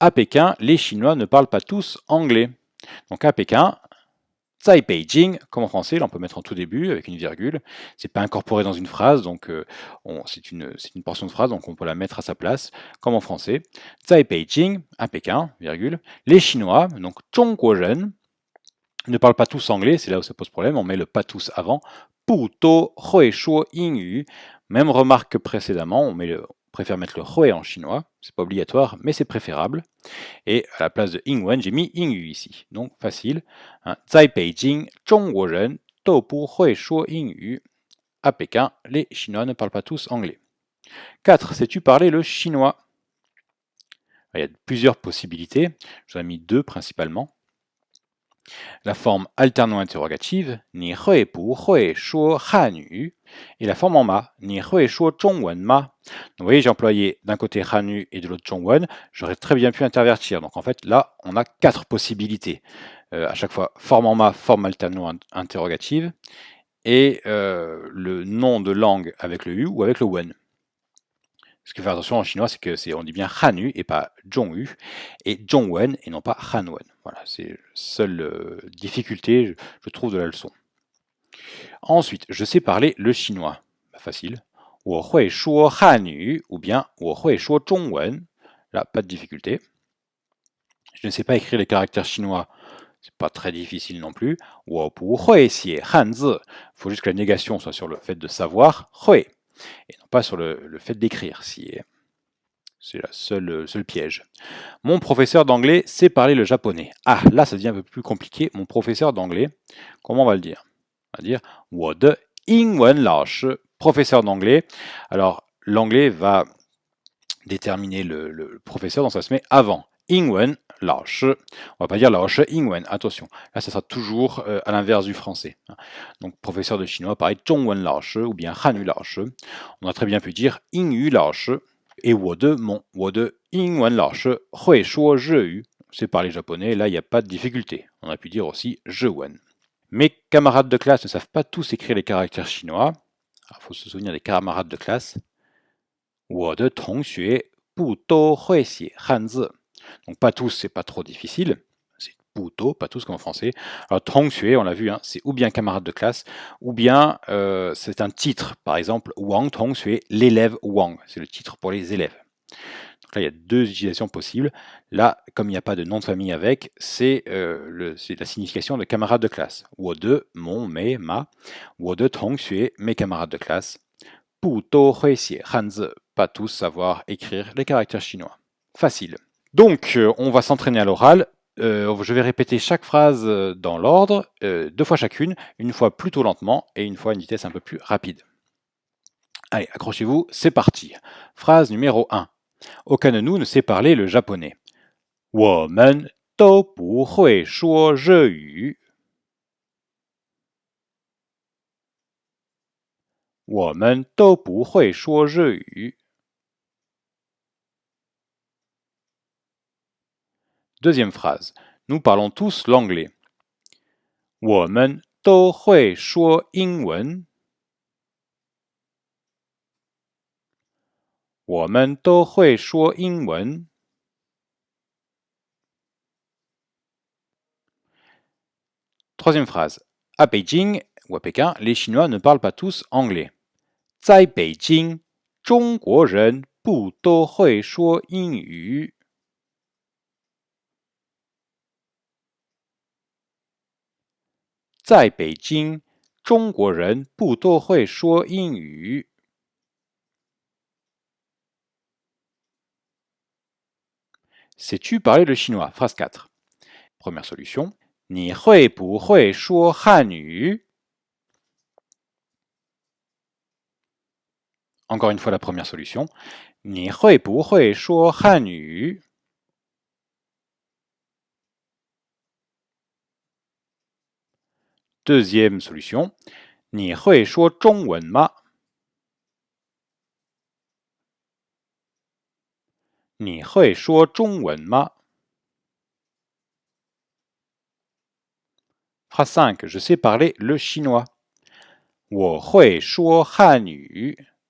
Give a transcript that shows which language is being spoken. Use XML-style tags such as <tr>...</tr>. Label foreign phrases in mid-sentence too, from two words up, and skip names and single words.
<fr>à Pékin, les Chinois ne parlent pas tous anglais. Donc à Pékin, 在 Beijing, comme en français, là on peut mettre en tout début avec une virgule. C'est pas incorporé dans une phrase, donc c'est une portion de phrase, donc on peut la mettre à sa place, comme en français. 在 Beijing, à Pékin, virgule, les Chinois, donc 中国人, ne parlent pas tous anglais, c'est là où ça pose problème, on met le pas tous avant.</fr> <zh>不多会说英语,</zh> <fr>même remarque que précédemment, on préfère mettre le hui en chinois, c'est pas obligatoire, mais c'est préférable. Et à la place de Ingwen, j'ai mis Ingyu ici. Donc facile. Hein.</fr> <zh>在北京，中国人都不会说英语.</zh> <fr>À Pékin, les Chinois ne parlent pas tous anglais. 4. Sais-tu parler le chinois? Il y a plusieurs possibilités. J'en ai mis deux principalement. La forme alterno-interrogative,</fr> <zh>你会不会说汉语</zh> <fr>et la forme en ma,</fr> <zh>你会说中文吗</zh> <fr>Vous voyez, j'ai employé d'un côté Hanu et de l'autre Zhongwen, j'aurais très bien pu intervertir. Donc en fait, là, on a 4 possibilités. À chaque fois, forme en ma, forme alterno-interrogative, et le nom de langue avec le U ou avec le Wen. Ce qu'il faut faire attention en chinois, c'est que on dit bien Hanu et pas Zhongyu, et Zhongwen et non pas Hanwen. Voilà, c'est la seule difficulté, je trouve, de la leçon. Ensuite, je sais parler le chinois. Bah, facile.</fr> <zh>我会说汉语</zh> <fr>ou bien</fr> <zh>我会说中文.</zh> <fr>Là, pas de difficulté. Je ne sais pas écrire les caractères chinois. C'est pas très difficile non plus.</fr> <zh>我不会写汉字.</zh> <fr>Il faut juste que la négation soit sur le fait de savoir, 会, et non pas sur le fait d'écrire. C'est le seul piège. Mon professeur d'anglais sait parler le japonais. Ah, là, ça devient un peu plus compliqué. Mon professeur d'anglais, comment on va le dire? On va dire</fr> <zh>我的英文老师,</zh> <fr>professeur d'anglais. Alors, l'anglais va déterminer le professeur, donc ça se met avant.</fr> <zh>英文老师.</zh> <fr>On va pas dire</fr> <zh>老师英文,</zh> <fr>attention. Là, ça sera toujours à l'inverse du français. Donc, professeur de chinois, pareil,</fr> <zh>中文老师</zh> <fr>ou bien</fr> <zh>汉语老师.</zh> <fr>On a très bien pu dire</fr> <zh>英语老师.</zh> <fr>Et</fr> <zh>我的英文老师会说日语.</zh> <fr>C'est parler japonais, là, il n'y a pas de difficulté. On a pu dire aussi 日文. Mes camarades de classe ne savent pas tous écrire les caractères chinois. Il faut se souvenir des camarades de classe.</fr> <zh>我的同学不都会写汉字.</zh> <fr>Donc pas tous, c'est pas trop difficile. C'est puto, pas tous comme en français. Alors 同学, on l'a vu, hein, c'est ou bien camarade de classe, ou bien c'est un titre. Par exemple, Wang 同学, l'élève Wang. C'est le titre pour les élèves. Donc là, il y a deux utilisations possibles. Là, comme il n'y a pas de nom de famille avec, c'est la signification de camarade de classe.</fr> <zh>我的,</zh> <fr>mon, mes, ma.</fr> <zh>我的同学,</zh> <fr>mes camarades de classe.</fr> <zh>不都会写汉字,</zh> <fr>pas tous savoir écrire les caractères chinois. Facile. Donc, on va s'entraîner à l'oral. Je vais répéter chaque phrase dans l'ordre, 2 fois chacune, une fois plutôt lentement et une fois à une vitesse un peu plus rapide. Allez, accrochez-vous, c'est parti. Phrase numéro 1. Aucun de nous ne sait parler le japonais.</fr> <zh>我们都不会说日语。我们都不会说日语。</zh> <fr>Deuxième phrase. Nous parlons tous l'anglais.</fr> <zh>我们都会说英文。我们都会说英文。</zh> <fr>Troisième phrase. À Beijing ou à Pékin, les Chinois ne parlent pas tous anglais.</fr> <zh>在北京，中国人不都会说英语。在北京，中国人不都会说英语。</zh> <fr>Sais-tu parler le chinois? Phrase 4. Première solution.</fr> <zh>你会不会说汉语?</zh> <fr>Encore une fois la première solution.</fr> <zh>你会不会说汉语?</zh> <fr>Deuxième solution.</fr> <zh>你会说中文吗? 你会说中文吗?</zh> <fr>Phrase 5. Je sais parler le chinois.</fr> <zh>我会说汉语。</zh>